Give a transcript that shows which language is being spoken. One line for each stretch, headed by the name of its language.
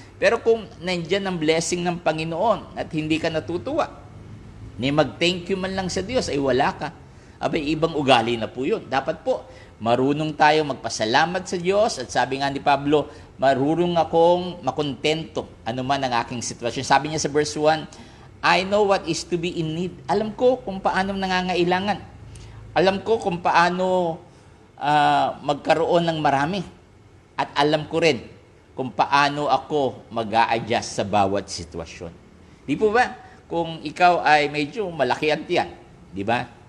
Filipino: Pero kung nandyan ang blessing ng Panginoon at hindi ka natutuwa, ni mag-thank you man lang sa Diyos, ay wala ka. Ibang ugali na po yun. Dapat po, marunong tayo magpasalamat sa Diyos at sabi nga ni Pablo, marunong akong makontento anuman ang aking sitwasyon. Sabi niya sa
English: verse 1, I know what is to be in need.
Filipino: Alam ko kung paano nangangailangan. Alam ko kung paano magkaroon ng marami. At alam ko rin kung paano ako mag-a-adjust sa bawat sitwasyon. Di po ba? Kung ikaw ay medyo malaki ang tiyan, di ba?